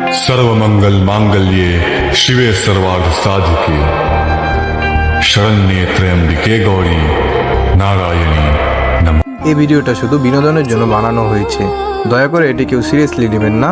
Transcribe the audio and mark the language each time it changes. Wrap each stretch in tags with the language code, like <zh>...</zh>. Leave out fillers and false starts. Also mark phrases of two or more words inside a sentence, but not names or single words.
<sa>सर्वमंगल मांगल्ये शिवे सर्वार्थ साधिके शरण्ये त्र्यंबिके गौरी नारायणी नमः।</sa> <bn>এই ভিডিওটা শুধু বিনোদনের জন্য বানানো হয়েছে, দয়া করে এটি কেউ সিরিয়াসলি নেবেন না।</bn>